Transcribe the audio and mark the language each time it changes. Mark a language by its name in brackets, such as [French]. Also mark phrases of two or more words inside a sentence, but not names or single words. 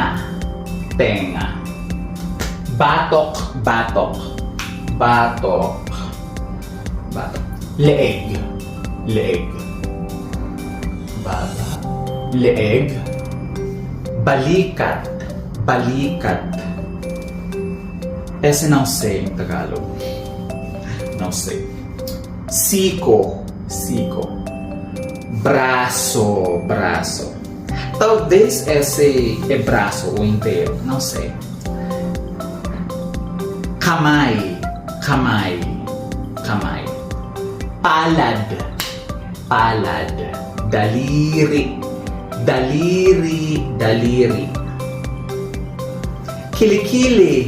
[Filipino] Tenga. Batok. Batok. Batok. Batok. Leeg. Leeg. Baba. Leeg. Balikat. Balikat. [Portuguese] Esse não sei em Tagalog. Não sei. [Filipino] Siko. Siko. [Portuguese] Braço. Braço. Talvez esse é braço ou inteiro. Não sei. [Filipino] Kamay. Kamay. Kamay. Palad. Palad. Daliri. Daliri. Daliri. Kilikili.